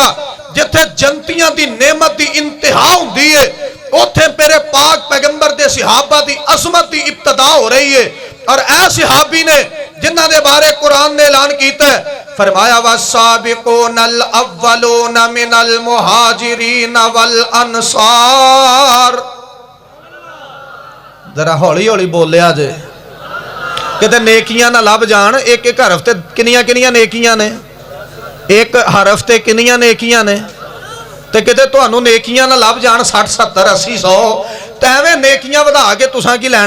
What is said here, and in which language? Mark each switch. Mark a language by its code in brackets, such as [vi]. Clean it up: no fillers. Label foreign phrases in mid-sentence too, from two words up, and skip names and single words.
[pa] جتھے جنتیاں دی نعمت دی انتہا ہندی ہے، اوتھے میرے پاک پیغمبر دے صحابہ دی عظمت دی ابتدا ہو رہی ہے. اور اے صحابی نے جنہاں دے بارے قرآن نے اعلان کیتا ہے، فرمایا [ar] والسابقون الأولون من المهاجرين والأنصار. [pa] ذرا ہولی ہولی بولیا جے کتے نیکیاں نہ لبھ جان. اک اک حرف تے کنیاں کنیاں نیکیاں نے، اک حرف تے کنیاں نیکیاں نے، تے کتے تہانوں نیکیاں نہ لبھ جان 60 70 80 100، تے ایویں نیکیاں ودھا کے تساں کی لینا.